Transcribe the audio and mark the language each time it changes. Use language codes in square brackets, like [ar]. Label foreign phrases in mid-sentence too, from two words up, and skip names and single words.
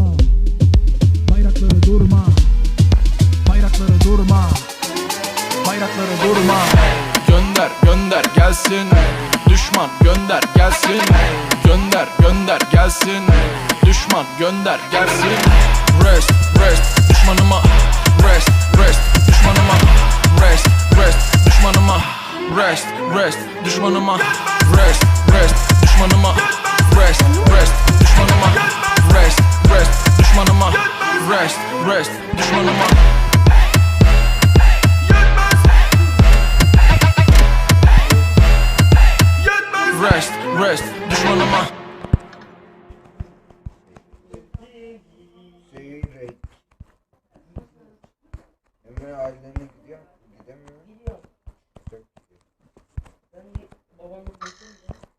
[tr] Bayrakları durma. Bayrakları durma. Bayrakları durma. Gönder gönder gelsin, düşman gönder gelsin. Gönder gönder gelsin, düşman gönder gelsin. Rest rest düşmanıma, rest rest düşmanıma, rest rest düşmanıma, rest rest düşmanıma, rest rest düşmanıma, rest rest düşmanıma, rest rest düşmanıma, rest rest düşmanıma. Rest, rest, düşmanıma. Seyret. Emre ailelerine gidiyor. Gidemiyor. Gidiyor. Çok gidiyor. Ben babamla konuşunca.